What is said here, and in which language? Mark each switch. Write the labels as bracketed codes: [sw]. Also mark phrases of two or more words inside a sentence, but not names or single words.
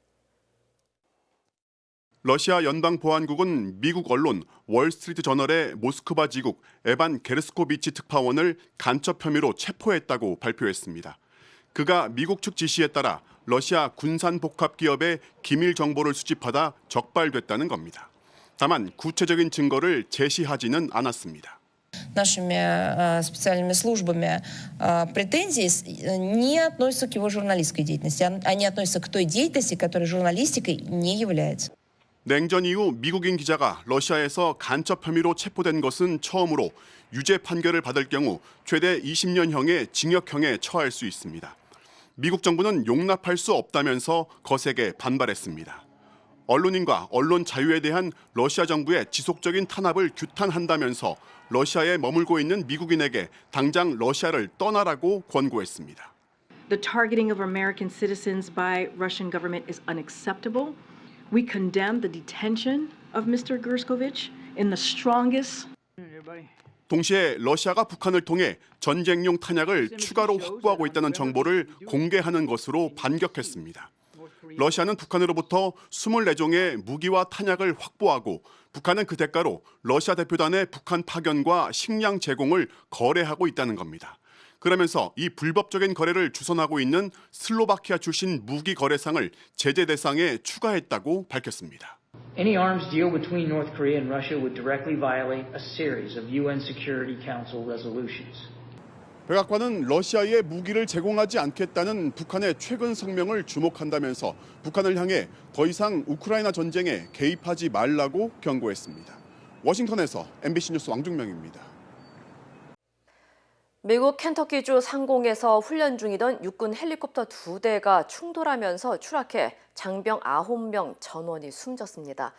[ko] 러시아 연방보안국은 미국 언론 월스트리트 저널의 모스크바 지국 에반 게르스코비치 특파원을 간첩 혐의로 체포했다고 발표했습니다. 그가 미국 측 지시에 따라 러시아 군산복합기업의 기밀 정보를 수집하다 적발됐다는 겁니다. 다만 구체적인 증거를 제시하지는 않았습니다. [ru] Нашими специальными службами претензии не относятся к его журналистской деятельности. Они относятся к той деятельности, которая журналистикой не является. [ko] 냉전 이후 미국인 기자가 러시아에서 간첩 혐의로 체포된 것은 처음으로 유죄 판결을 받을 경우 최대 20년형의 징역형에 처할 수 있습니다. 미국 정부는 용납할 수 없다면서 거세게 반발했습니다. 언론인과 언론 자유에 대한 러시아 정부의 지속적인 탄압을 규탄한다면서 러시아에 머물고 있는 미국인에게 당장 러시아를 떠나라고 권고했습니다. [en] The targeting of American citizens by Russian government is unacceptable. We condemn the detention of Mr. Gerskovich in the strongest. [ko] 동시에 러시아가 북한을 통해 전쟁용 탄약을 추가로 확보하고 있다는 정보를 공개하는 것으로 반격했습니다. 러시아는 북한으로부터 24종의 무기와 탄약을 확보하고 북한은 그 대가로 러시아 대표단의 북한 파견과 식량 제공을 거래하고 있다는 겁니다. 그러면서 이 불법적인 거래를 주선하고 있는 슬로바키아 출신 무기 거래상을 제재 대상에 추가했다고 밝혔습니다. [en] Any arms deal between North Korea and Russia would directly violate a series of UN Security Council resolutions. [ko] 백악관은 러시아에 무기를 제공하지 않겠다는 북한의 최근 성명을 주목한다면서 북한을 향해 더 이상 우크라이나 전쟁에 개입하지 말라고 경고했습니다. 워싱턴에서 MBC 뉴스 왕중명입니다. 미국 켄터키주 상공에서 훈련 중이던 육군 헬리콥터 2대가 충돌하면서 추락해 장병 9명 전원이 숨졌습니다.